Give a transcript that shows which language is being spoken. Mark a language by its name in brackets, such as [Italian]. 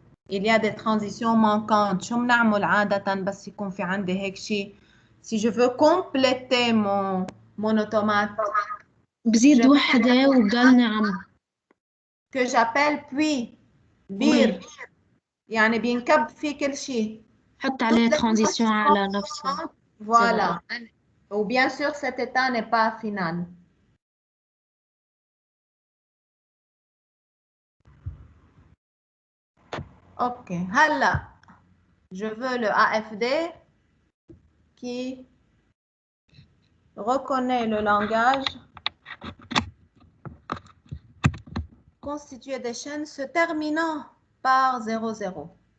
[French] Il y a des transitions manquantes. [Arabic] شو بنعمل عادة بس يكون في عندي هيك شيء. [French] Si je veux compléter mon automate, [Arabic] بزيد وحدة وبضلني عم [French] que j'appelle puis, [Arabic] بير يعني بينكب فيه كل شيء. حط عليه ترانزيشن على نفسه. [French] Voilà. Ou bien sûr, cet état n'est pas final. OK. [Arabic] هلا [French] je veux le AFD qui reconnaît le langage constitué des chaînes se terminant par 0, 0.